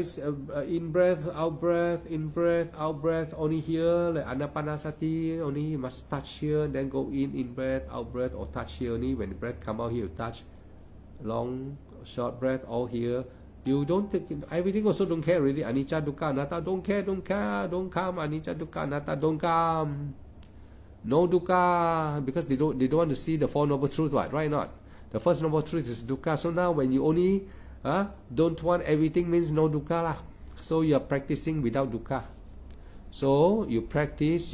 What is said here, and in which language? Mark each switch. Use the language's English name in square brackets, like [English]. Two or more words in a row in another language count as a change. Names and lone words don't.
[English] In breath, out breath, in breath, out breath. Only here, like anapanasati. Only you must touch here, then go in breath, out breath, or touch here only. When the breath come out here, you touch. Long, short breath, all here. You don't take everything. Also don't care really. [Pali] Anicca, dukkha, anatta. [English] Don't care. Don't come. [Pali] Anicca, dukkha, anatta. [English] Don't come. No dukkha, because they don't want to see the Four Noble Truths, right? Not the first noble truth is dukkha. So now when you only don't want everything means no dukkha lah. So you are practicing without dukkha. So you practice.